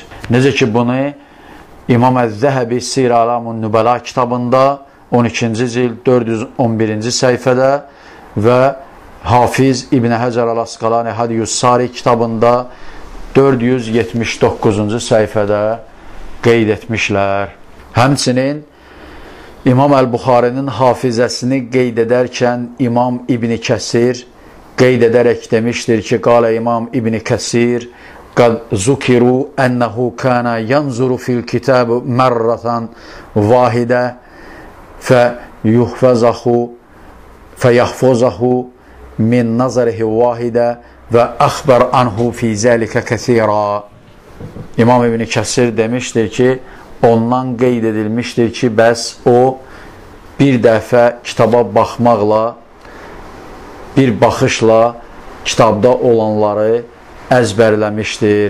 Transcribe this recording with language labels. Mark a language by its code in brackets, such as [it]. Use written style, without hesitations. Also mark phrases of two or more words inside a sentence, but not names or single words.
[az] Necə ki, bunu İmam Əz-Zəhəbi Sir Alamun Nübəla kitabında 12-ci cild 411-ci səhifədə və Hafiz İbn Həcər Əl-Əsqalani Hədyus Sari kitabında 479-cu səhifədə qeyd etmişlər. Həmçinin İmam Əl-Buxarinin hafizəsini qeyd edərkən İmam İbn Kəsir qeyd edərək demişdir ki, [ar] قال الإمام ابن كثير قد ذكر أنه كان ينظر في الكتاب مرة واحدة فيحفظه من نظره واحدة وأخبر عنه في ذلك كثيرا. [az] İmam İbn Kəsir demişdir ki, ondan qeyd edilmişdir ki, bəs o bir dəfə kitaba baxmaqla, bir baxışla kitabda olanları əzbərləmişdir.